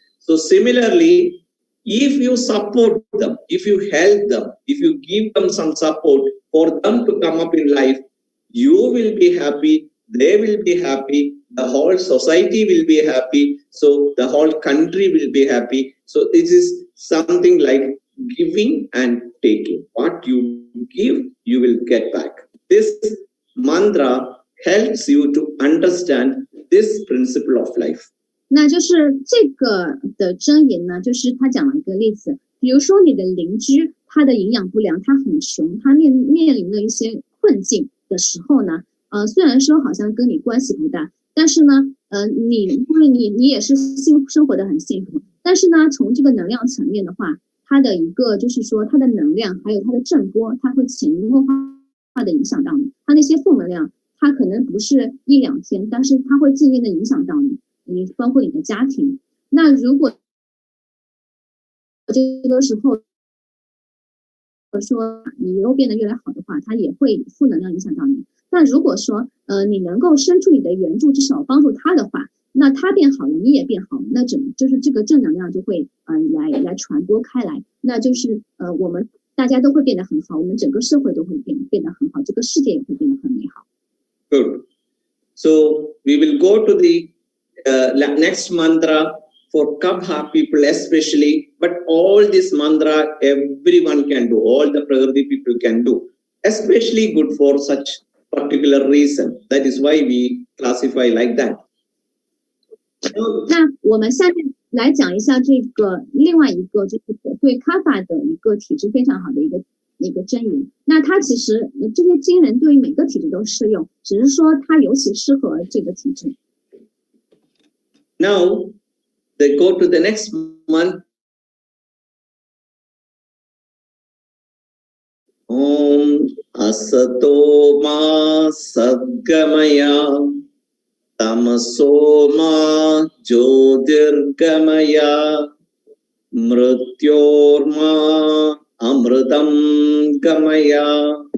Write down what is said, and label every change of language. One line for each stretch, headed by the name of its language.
English: So similarly, if you support them, if you help them, if you give them some support for them to come up in life, you will be happy, they will be happy, the whole society will be happy, so the whole country will be happy. So it is something like giving and taking. What you give, you will get back. This mantra helps you to understand this principle of life.
Chinese: 那就是这个的箴言呢，就是他讲了一个例子，比如说你的邻居，他的营养不良，他很穷，他面临了一些困境的时候呢，虽然说好像跟你关系不大，但是呢，因为你也是生活的很幸福，但是呢，从这个能量层面的话，它的一个就是说它的能量还有它的振波，它会潜移默化的影响到你，它那些负能量，它可能不是1、2天，但是它会渐渐的影响到你。你包括你的家庭，那如果这个时候说你又变得越来越好的话，它也会负能量影响到你。那如果说你能够伸出你的援助，至少帮助他的话，那他变好了，你也变好，那就是这个正能量就会来传播开来，那就是我们大家都会变得很好，我们整个社会都会变得很好，这个世界也会变得很美好。
English: Good. So we will go to the next mantra for Kabha people especially, but all this mantra everyone can do, all the Prakriti people can do, especially good for such particular reason. That is why we classify like that.
Chinese: 那我们下面来讲一下这个另外一个就是对卡法的一个体质非常好的一个箴言。那它其实这些经文对于每个体质都适用，只是说它尤其适合这个体质。
English: Now they go to the next month.
Sanskrit: Om Asato Ma Sadgamaya Tamaso Ma Jyotirgamaya Mrityorma Amritam Gamaya.